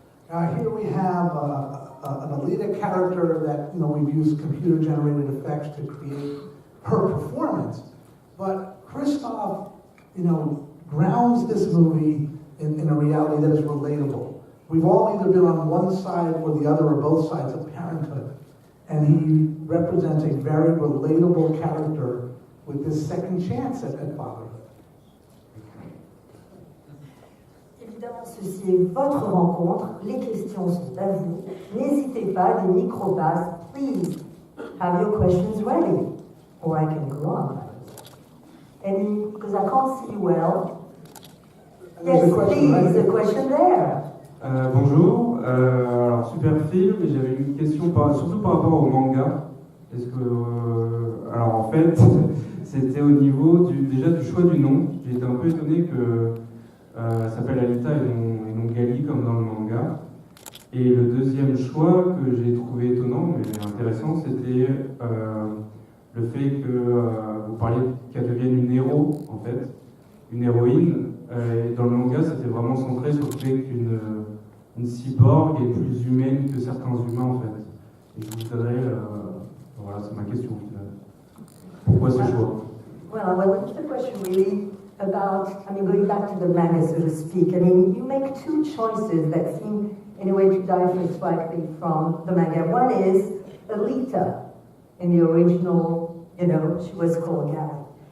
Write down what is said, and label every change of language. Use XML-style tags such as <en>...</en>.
<en>Here we have an Alita character that we've used computer-generated effects to create her performance, but Christoph, grounds this movie in a reality that is relatable. We've all either been on one side or the other, or both sides of parenthood, and he represents a very relatable character with this second chance at fatherhood.</en> <fr>Évidemment, ceci est votre rencontre. Les questions sont à vous. N'hésitez pas, des micro-passes. Please</fr> <en>have your questions ready, or I can go on. Any, because I can't see you well. Yes, please, a question there.</en> <fr>Bonjour, alors super film, et j'avais une question surtout par rapport au manga. Est-ce que, alors en fait, c'était au niveau déjà du choix du nom. J'ai été un peu étonné que ça s'appelle Alita et non Gali comme dans le manga. Et le deuxième choix que j'ai trouvé étonnant mais intéressant, c'était le fait que vous parliez qu'elle devienne une héros en fait, une héroïne. Et dans le manga, c'était vraiment centré sur le fait qu'une cyborg est plus humaine que certains humains en fait. Et je voudrais, voilà, c'est ma question. Pourquoi ce choix?</fr> <en>Well, it's the question really about, going back to the manga, so to speak. You make two choices that seem, in a way, to differ slightly from the manga. One is Alita. In the original, she was called Gali.</en>